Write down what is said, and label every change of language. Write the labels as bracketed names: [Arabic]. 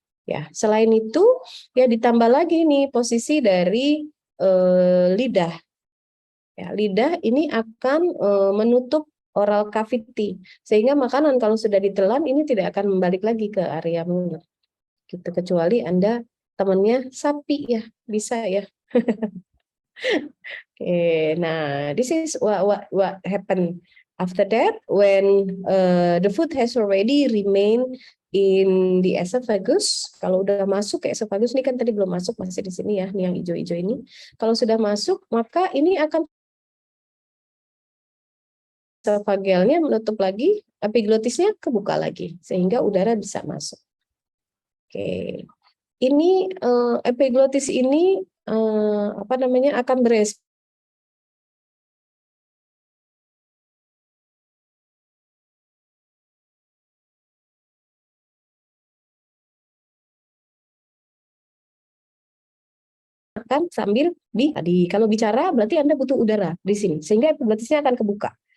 [Indonesian] Ya, selain itu ya ditambah lagi nih posisi dari lidah. Ya, lidah ini akan menutup oral cavity sehingga makanan kalau sudah ditelan ini tidak akan balik lagi ke area mulut. Gitu, kecuali Anda temannya sapi ya, bisa ya. [English] Okay, nah, this is what happened after that when the food has already remained in the esophagus. [Indonesian] Kalau udah masuk ke esophagus, ini kan tadi belum masuk, masih di sini ya, nih yang hijau-hijau ini. Kalau sudah masuk, maka ini akan esophagealnya menutup lagi, epiglottisnya kebuka lagi, sehingga udara bisa masuk. Oke, ini epiglottis ini akan berespon sambil kalau bicara berarti Anda butuh udara di sini sehingga epiglottisnya akan kebuka